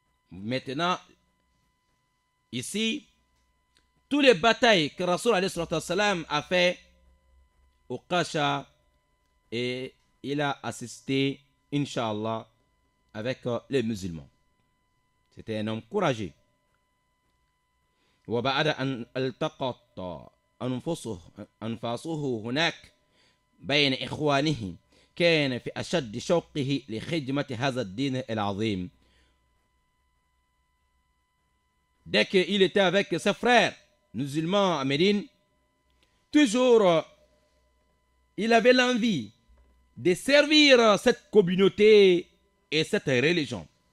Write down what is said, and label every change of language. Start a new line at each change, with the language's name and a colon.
French: Maintenant, ici, toutes les batailles que Rasoul a fait au Kasha, et il a assisté, Inch'Allah, avec les musulmans. C'était un homme courageux.
Arabic: وبعد أن التقط أنفاسه هناك بين إخوانه كان في أشد شوقه لخدمة هذا الدين العظيم.
French: Dès qu'il était avec ses frères musulmans à Médine, toujours il avait l'envie de servir cette communauté et cette religion.